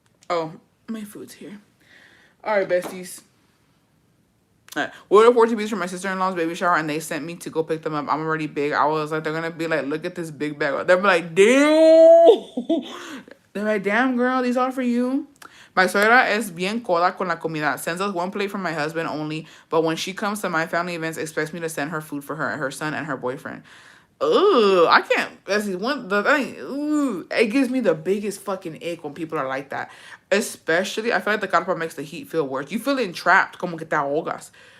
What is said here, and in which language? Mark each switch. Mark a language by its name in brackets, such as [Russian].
[English] Oh, my food's here. All right, besties. All right. We ordered 14 pieces for my sister-in-law's baby shower, and they sent me to go pick them up. I'm already big. I was like, they're going to be like, look at this big bag. They'll be like, damn. They're like, damn, girl, these are for you. [Spanish] My suegra es bien coda con la comida. [English] Sends us one plate from my husband only, but when she comes to my family events, expects me to send her food for her son, and her boyfriend. Ooh, I can't. That's one the thing. Ooh, it gives me the biggest fucking ick when people are like that. Especially, I feel like the carpa makes the heat feel worse. You feel entrapped, [Spanish] como que te ahogas.